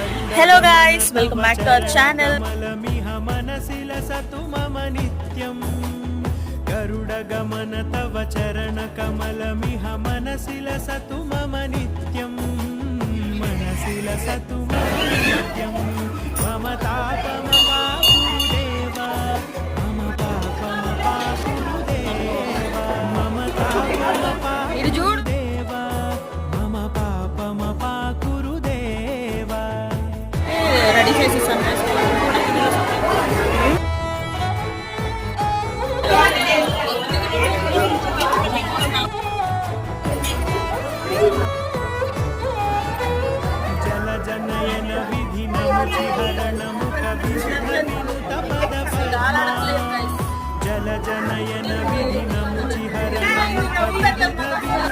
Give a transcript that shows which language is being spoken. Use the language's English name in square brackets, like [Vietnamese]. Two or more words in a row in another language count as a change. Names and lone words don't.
[English] Hello guys, welcome back to our channel. [Sanskrit] गरुडगमन तव चरण कमलमिह मनसि लसतु मम नित्यं मनसि लसतु मम नित्यं मम तापमपाकुरुदेव मम पापमपाकुरुदेव मम तापमपाकुरुदेव मम पापमपाकुरुदेव [Telugu] రెడీ చేసేసాను. [Sanskrit] जल जनयन विधि नमुचिहरण मुख विनुत पद जल जनयन विधि नमुचिहरण मुख